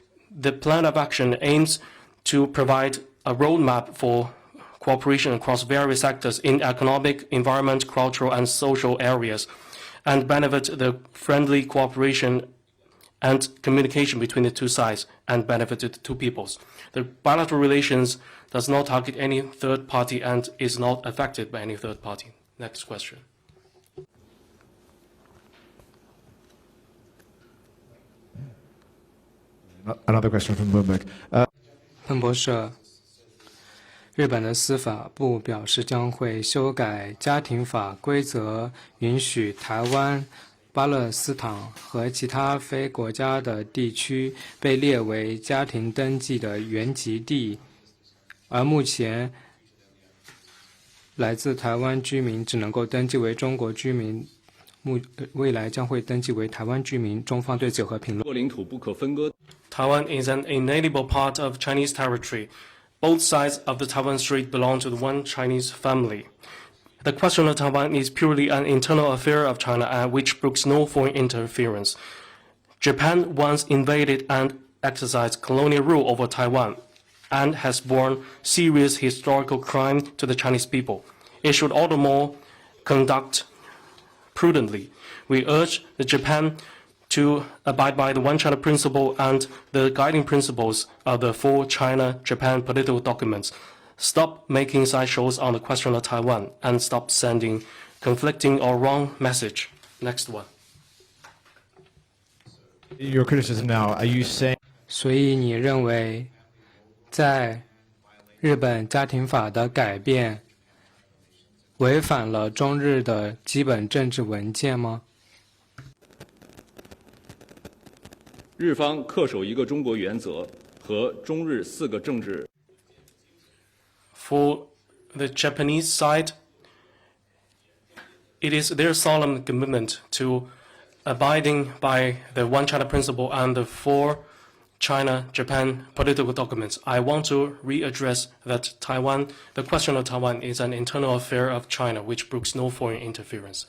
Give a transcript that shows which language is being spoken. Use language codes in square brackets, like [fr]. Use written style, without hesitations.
[en] The Plan of Action aims to provide a roadmap for cooperation across various sectors in economic, environment, cultural, and social areas, and benefit the friendly cooperation and communication between the two sides and benefit the two peoples. The bilateral relations does not target any third party and is not affected by any third party. Next question. Another question from Bloomberg. [zh] 彭博社，日本的司法部表示将会修改家庭法规则，允许台湾、巴勒斯坦和其他非国家的地区被列为家庭登记的原籍地，而目前来自台湾居民只能够登记为中国居民，未来将会登记为台湾居民。中方对此有何评论？领土不可分割。 [en] Taiwan is an inalienable part of Chinese territory. Both sides of the Taiwan Strait belong to the one Chinese family. The question of Taiwan is purely an internal affair of China, which brooks no foreign interference. Japan once invaded and exercised colonial rule over Taiwan, and has borne serious historical crime to the Chinese people. It should all the more conduct prudently. We urge Japan to abide by the One China principle and the guiding principles of the 4 China-Japan political documents. Stop making sideshows on the question of Taiwan and stop sending conflicting or wrong message. Next one. Your criticism now, are you saying [zh] 所以你认为，在日本家庭法的改变违反了中日的基本政治文件吗？日方恪守一个中国原则和中日4个政治。 [en] For the Japanese side, it is their solemn commitment to abiding by the One China principle and the 4 China-Japan political documents. I want to readdress that Taiwan, the question of Taiwan is an internal affair of China, which brooks no foreign interference.